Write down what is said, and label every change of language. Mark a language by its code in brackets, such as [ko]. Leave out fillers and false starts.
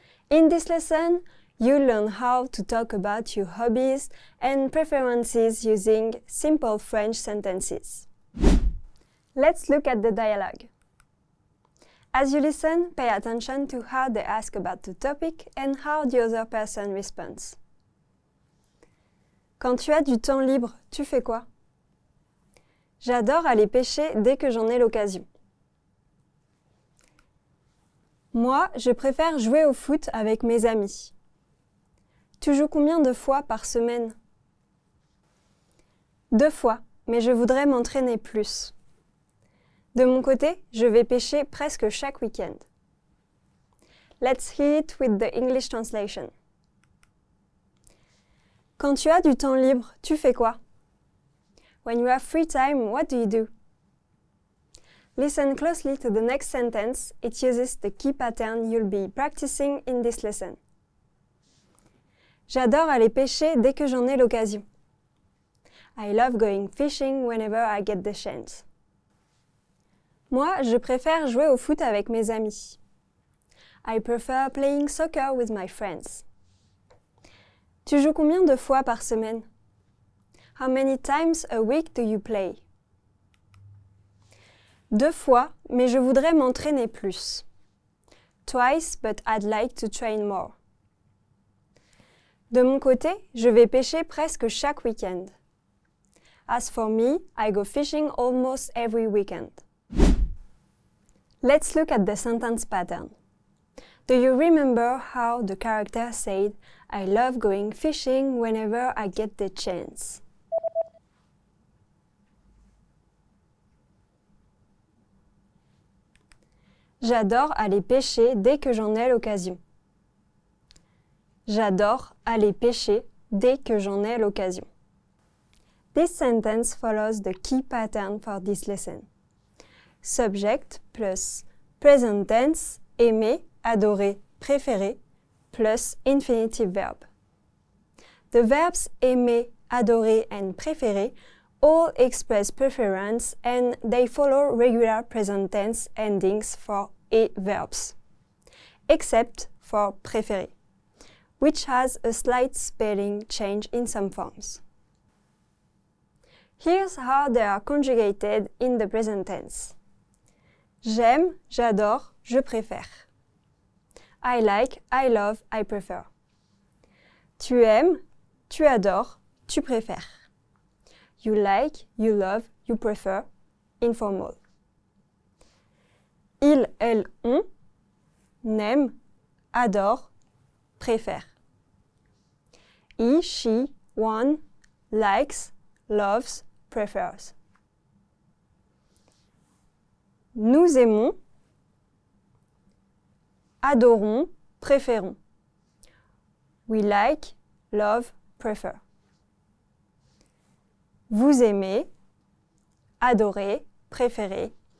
[en] In this lesson, you'll learn how to talk about your hobbies and preferences using simple French sentences. Let's look at the dialogue. As you listen, pay attention to how they ask about the topic and how the other person responds. [fr] Quand tu as du temps libre, tu fais quoi? J'adore aller pêcher dès que j'en ai l'occasion. Moi, je préfère jouer au foot avec mes amis. Tu joues combien de fois par semaine? 2 fois, mais je voudrais m'entraîner plus. De mon côté, je vais pêcher presque chaque week-end. [en] Let's hear it with the English translation. [fr] Quand tu as du temps libre, tu fais quoi? [en] When you have free time, what do you do? Listen closely to the next sentence. It uses the key pattern you'll be practicing in this lesson. [fr] J'adore aller pêcher dès que j'en ai l'occasion. [en] I love going fishing whenever I get the chance. [fr] Moi, je préfère jouer au foot avec mes amis. [en] I prefer playing soccer with my friends. [fr] Tu joues combien de fois par semaine? [en] How many times a week do you play? [fr] 2 fois, mais je voudrais m'entraîner plus. [en] Twice, but I'd like to train more. [fr] De mon côté, je vais pêcher presque chaque week-end. [en] As for me, I go fishing almost every weekend. Let's look at the sentence pattern. Do you remember how the character said, I love going fishing whenever I get the chance? [fr] J'adore aller pêcher dès que j'en ai l'occasion. J'adore aller pêcher dès que j'en ai l'occasion. [en] This sentence follows the key pattern for this lesson. Subject plus present tense, aimer, adorer, préférer, plus infinitive verb. The verbs aimer, adorer, and préférer all express preference and they follow regular present tense endings for a verbs, except for préférer, which has a slight spelling change in some forms. Here's how they are conjugated in the present tense. [fr] J'aime, j'adore, je préfère. [en] I like, I love, I prefer. [fr] Tu aimes, tu adores, tu préfères. [en] you like, you love, you prefer, informal. [fr] Il, elle, on, n'aime, adore, préfère. [en] He, she, one, likes, loves, prefers. [fr] Nous aimons, adorons, préférons. [en] We like, love, prefer. [fr] Vous aimez, adorez, préférez.